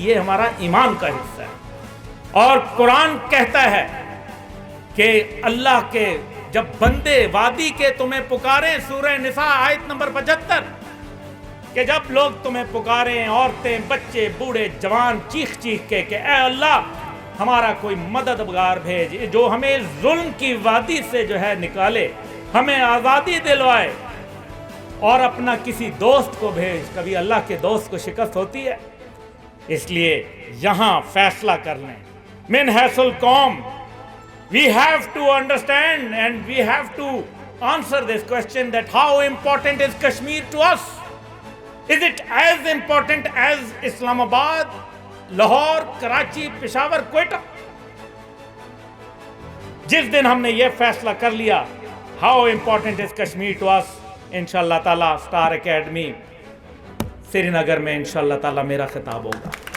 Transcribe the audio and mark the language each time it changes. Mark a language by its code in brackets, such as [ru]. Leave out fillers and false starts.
[ur] یہ ہمارا ایمان کا حصہ ہے. اور قرآن کہتا ہے کہ اللہ کے جب بندے وادی کے تمہیں پکاریں, سورہ نساء آیت نمبر 75, کہ جب لوگ تمہیں پکاریں, عورتیں, بچے, بوڑھے, جوان, چیخ چیخ کے کہ اے اللہ ہمارا کوئی مددگار بھیج جو ہمیں ظلم کی وادی سے جو ہے نکالے, ہمیں آزادی دلوائے, اور اپنا کسی دوست کو بھیج. کبھی اللہ کے دوست کو شکست ہوتی ہے؟ اس لیے یہاں فیصلہ کر لیں. [ar] من حیث القوم [en] we have to understand and we have to answer this question that how important is Kashmir to us? Is it as important as Islamabad, [ur] Lahore, Karachi, Peshawar, Quetta? جس دن ہم نے یہ فیصلہ کر لیا [en] how important is Kashmir to us, [ur] انشاءاللہ تعالیٰ اسٹار اکیڈمی سری نگر میں انشاءاللہ تعالیٰ میرا خطاب ہوگا.